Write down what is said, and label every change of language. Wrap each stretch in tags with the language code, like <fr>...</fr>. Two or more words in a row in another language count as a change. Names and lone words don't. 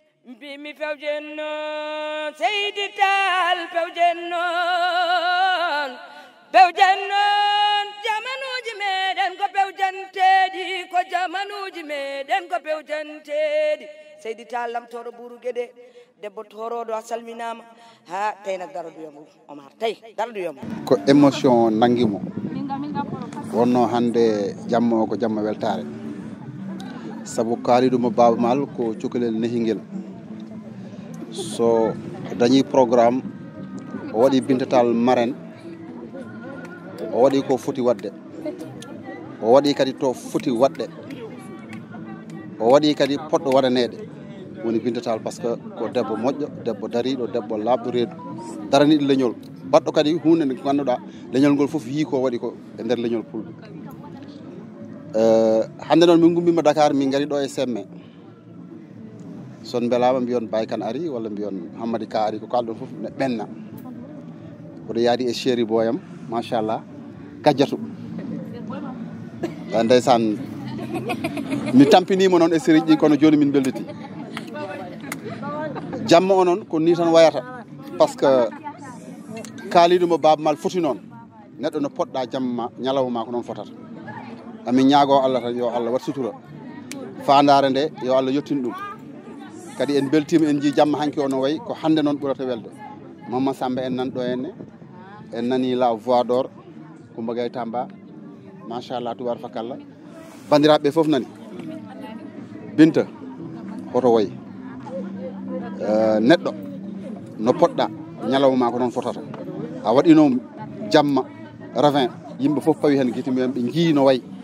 <ff>Mbi mi pewjen noon, Seydi Tall pewjen noon, pewjen noon, jamanuji meɗen ko pewjanteɗi, ko jamanuji meɗen ko pewjanteɗi. Seydi Tall lamtoɗo Buru Guédé, debbo toroɗo, a salminama. Ha, tey nak dara du yomb, Omar, tey dara du yomb. Ko émotion nangi mo. Wonno hande jamma o ko jamma weltare. Sabu Kalidou mo Baba Maal ko cukalel nehingel. So dañi programme, o waɗi Binta Tall marraine, o waɗi ko foti wadde. O waɗi kadi to foti waɗde. O waɗi kadi poɗɗo waɗanede. Woni Binta Tall</ff> <fr>par ce que</fr> <ff>ko debbo moƴƴo, debbo dariɗo, debbo labɗo reedu. Daraniɗo leñol. Baɗɗo kadi hunde nde ko ganduɗa, leñol ngol foof yii ko waɗi ko e nder leñol Pulɓe. Eh, hande noon min gummima Dakar, min gari ɗo e Semme. Son mbelama mbiyon Baye Kane ari, walla mbiyon Hammadi Ka ari, ko kalɗon foof ne ɓenna. Oɗo yaadi e chéri boyam, machallah, Kadiatou. Eh, ndeysan, mi tampinima noon e série ɗi, kono joni min belditi. Jamma o noon ko ni tan wayata,</ff> <fr>par ce que</fr> <ff>Kalidou mo Baba Maal foti noon. Neɗɗo no poɗɗa jamma, ñalawma ma ko noon fotata. Amin ñaago Allah tan, yo Allah wat sutura. Fandare nde, yo Allah yettin ɗum. Kadi en beltima, en ji jamma hanki o no wayi, ko hande noon ɓurata welde. Mamma Samba en nan ɗo henne, en nani</ff> <fr>la voix d'or,</fr> <ff>Coumba Gaye Tamba, machallah, tubar fakalla. Bandiraɓe foof nani. Binta, hoto wayi. Eh, neɗɗo, no poɗɗa, ñalawma ma ko noon fotata. A waɗino jamma, ravin, yimɓe foof pawi hen gite mumen, ɓe jii no wayi.</ff>